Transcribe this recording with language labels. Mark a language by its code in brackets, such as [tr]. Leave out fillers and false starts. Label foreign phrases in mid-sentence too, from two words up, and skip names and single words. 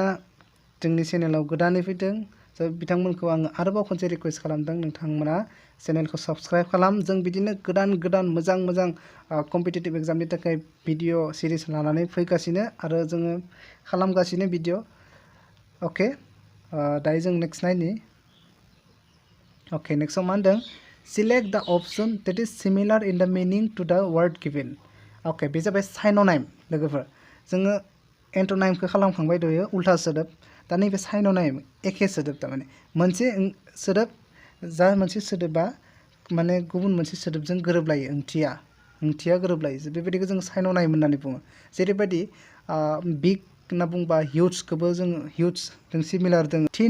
[brx] जोंनि चेनेलाव गोदानै फैदों स' बिथांमोनखौ आङो आरोबाव खनसे रिक्वेस्ट खालामदों नोंथांमोना चेनेलखौ साबस्क्राइब खालाम जों बिदिनो गोदान मोजां [en] competitive examनि [brx] थाखाय भिडिअ सिरिज लानानै फैगासिनो आरो जोङो खालामगासिनो भिडिअ अके दायो जों नेक्स्ट नायनि अके नेक्स्टआव मा होनदों [en] select the option that is similar in the meaning to the word given [brx] अके बे जाबाय साइनोनाइम लोगोफोर जोङो एन्टोनाइमखौ खालामखांबाय दयो उल्था सोदोब दा नैबे साइनोनाइम एखे सोदोब थारमाने मोनसे सोदोब जा मोनसे सोदोबा माने गुबुन मोनसे सोदोबजों गोरोबलायो ओंथिया गोरोबलायो बेबायदिखौ जों साइनोनाइम होननानै बुङो जेरैबायदि बिग होनना बुंबा हिउजखौबो जोङो हिउज जों [en] similar दङ [brx] थिन